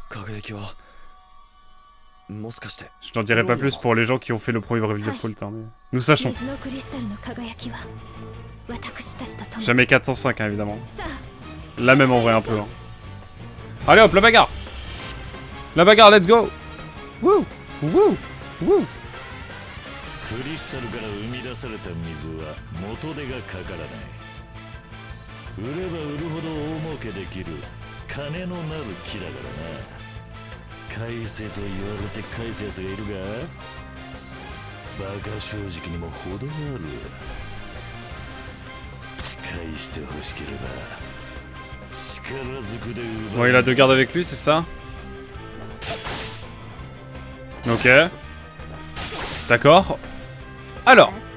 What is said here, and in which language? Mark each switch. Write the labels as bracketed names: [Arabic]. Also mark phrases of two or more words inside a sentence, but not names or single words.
[French] Je n'en dirai pas plus pour les gens qui ont fait le premier Bravely Default, hein, mais nous sachons. Jamais 405, hein, évidemment. La même en vrai un peu. Hein. Allez hop, la bagarre! La bagarre, [English] let's go! Wouh! Wouh! Wouh! [Japanese] クリスタルから生み出された水は元手がかからない。売れば売るほど大儲けできる金のなる木だからな。返せと言われて返すやつがいるが、バカ正直にも程がある。返してほしければ力ずくで奪う。 [French] Bon, il a deux gardes avec lui, c'est ça? Ok. D'accord. Alors.